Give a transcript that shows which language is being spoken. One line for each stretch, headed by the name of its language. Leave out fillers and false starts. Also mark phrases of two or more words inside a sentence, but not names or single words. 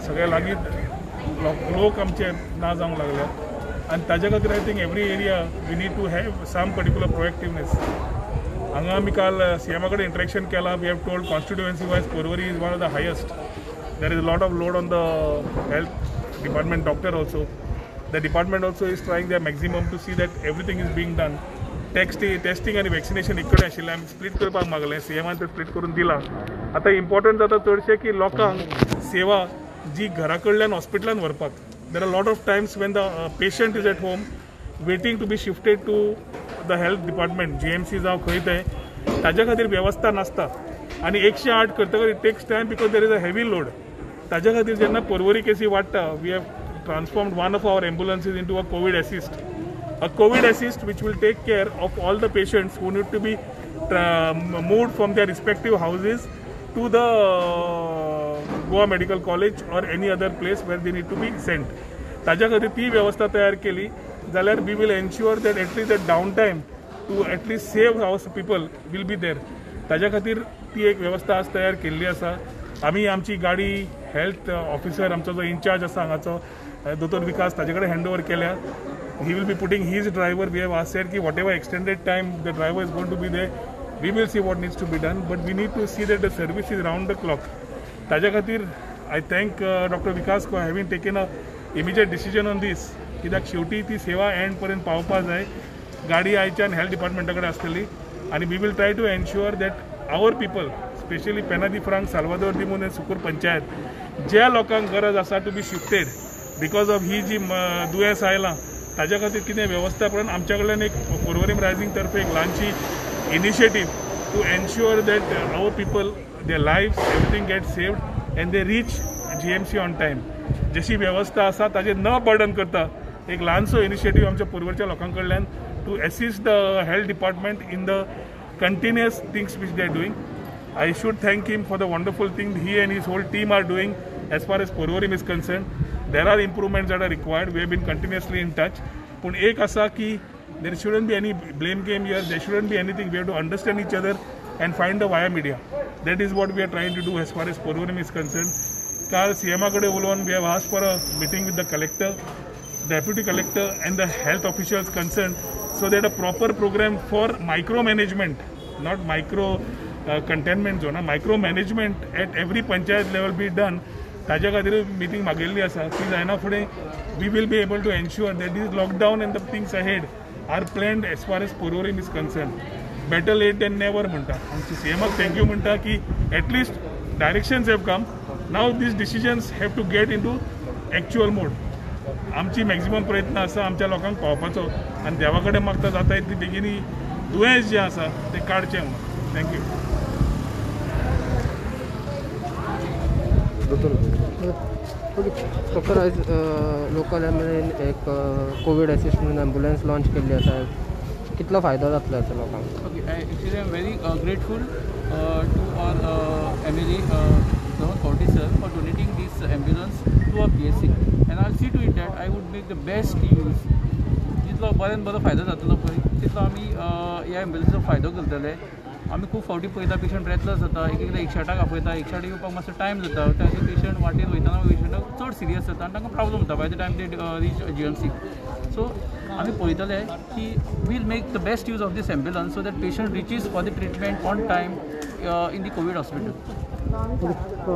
Konkani: सगळ्या लागीं लोक आमचे ना जावंक लागले आनी ताजे खातीर
English: I think every area we need to have some particular proactiveness.
Konkani: हांगा आमी काल सीएमा कडेन इंटरेक्शन केलां.
English: We have told constituency wise Porvorim is one of the highest. There is lot of load on the health department doctor also. The department also is trying their maximum to see that everything is being done.
Konkani: टेस्टिंग आनी वॅक्सिनेशन एक कडेन आशिल्लें आमी स्प्लीट करपाक मागलें. सीएमान तें स्प्लीट करून दिलां. आतां इम्पॉर्टंट जाता चडशें की लोकांक सेवा जी घरा कडल्यान हॉस्पिटलान व्हरपाक.
English: There are lot of times when the patient is at home waiting to be shifted to the health department GMC
Konkani: जावं खंय तें ताज्या खातीर वेवस्था नासता आनी 108 करतकच
English: it takes time because there is a heavy load.
Konkani: ताज्या खातीर जेन्ना पर्वरी केसी वाडटा
English: we have transformed one of our ambulances into a COVID assist. A COVID assist which will take care of all the patients who need to be moved from their respective houses to the Goa Medical College or any other place where they need to be sent.
Konkani: ताज्या खातीर ती वेवस्था तयार केली जाल्यार
English: we will ensure that at least the downtime to at least save our people will be there.
Konkani: ताज्या खातीर ती एक वेवस्था आज तयार केल्ली आसा. आमी आमची गाडी
English: health officer
Konkani: आमचो जो इंचार्ज आसा हांगाचो दोतोर विकास ताजे कडेन
English: hand over
Konkani: केल्या.
English: He will be putting his driver. We have said that whatever extended time the driver is going to be there, we will see what needs to be done. But we need to see that the service is round the clock.
Konkani: Taja Khatir,
English: I thank Dr. Vikas for having taken a immediate decision on this.
Konkani: कित्याक शेवटी ती सेवा एंड पर्यंत पावपा जाय. गाडी आयच्यान हेल्थ डिपार्टमेंटा कडेन आसतली आनी
English: we will try to ensure that our people specially
Konkani: पेनादी फ्रांक साल्वादोर दिमून एंड सुकूर पंचायत ज्या लोकांक गरज आसा
English: to be shifted because of
Konkani: ही जी दुयेंस आयलां ताज्या खातीर कितें वेवस्थापन आमच्या कडल्यान एक पर्वरीम रायझींग तर्फे एक ल्हानशी
English: initiative to ensure that our people their lives everything get saved and they reach GMC on time.
Konkani: जशी वेवस्था आसा ताजेर न बर्डन करता एक ल्हानसो इनिशिएटीव आमच्या पर्वरच्या लोकां कडल्यान
English: to assist the health department in the continuous things which they are doing. I should thank him for the wonderful thing he and his whole team are doing as far as Porvorim is concerned. There are improvements that are required. We have been continuously in touch. But
Konkani: एक असा की
English: there shouldn't be any blame game here. There shouldn't be anything. We have to understand each other and find the via media. That is what we are trying to do as far as Porvorim is concerned.
Konkani: काल सीएमा कडे उलोवन
English: we have asked for a meeting with the collector, deputy collector and the health officials concerned so that a proper program for micromanagement, not micro containment zone, micromanagement at every panchayat level be done.
Konkani: ताज्या खातीर मीटिंग मागयल्ली आसा ती जायना फुडें
English: we will be able to ensure that this lockdown and the things ahead are planned as far as Porvorim is concerned. better late than never
Konkani: म्हणटा. आमची सीएमाक थँक्यू म्हणटा की
English: at least directions have come. Now these decisions have to get into actual mode.
Konkani: आमची मॅक्झिमम प्रयत्न आसा आमच्या लोकांक पावपाचो आनी देवा कडेन मागता जाता इतली बेगीनी दुयेंस जें आसा तें काडचें म्हणून.
English: थँक्यू.
Konkani: डॉक्टर आज लोकल एक कोविड असिस्ट म्हणून एम्बुलन्स लॉन्च केल्ली आसा. कितलो फायदो जातलो हेचो लोकांक?
English: OK, actually I am very grateful to our MLA Dhawan Kaudi sir for donating this ambulance to our PSC, and I'll see to it that I would make the best use.
Konkani: जितलो बऱ्यान बरो फायदो जातलो पळय तितलो आमी ह्या एम्ब्युलन्सीचो फायदो करतले. आमी खूब फावटी पळयता पेशंट ब्रेथलेस जाता, एक एकदां 108 आपयता, 108 येवपाक मातसो टायम जाता, ताजे पेशंट वाटेर वयतना पेशंट चड सिरियस जाता आनी तांकां प्रॉब्लम जाता
English: by the time they reach
Konkani: GMC.
English: सो
Konkani: आमी पळयतले की
English: will make the best use of this ambulance so that patient reaches for the treatment on time in the COVID hospital.